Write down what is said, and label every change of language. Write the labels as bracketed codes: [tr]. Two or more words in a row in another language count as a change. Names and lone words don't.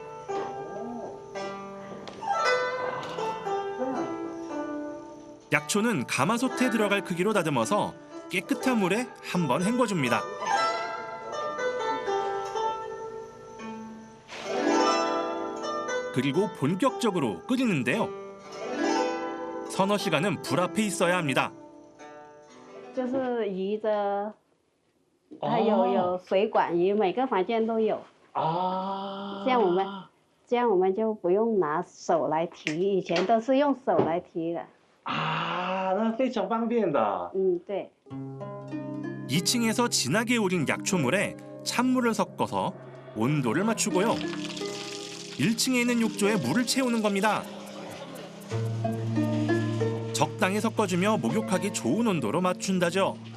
[ko] 약초는 가마솥에 들어갈 크기로 다듬어서 깨끗한 물에 한번 헹궈줍니다. 그리고 본격적으로 끓이는데요. 서너 시간은 불 앞에 있어야 합니다. [zh] 就是移着，它有水管仪，每个房间都有。 [ko] 아. [zh] 这样我们就不用拿手来提，以前都是用手来提的。 아, 那非常方便的。对。 [ko] 2층에서 진하게 우린 약초물에 찬물을 섞어서 온도를 맞추고요. 1층에 있는 욕조에 물을 채우는 겁니다. 적당히 섞어주며 목욕하기 좋은 온도로 맞춘다죠.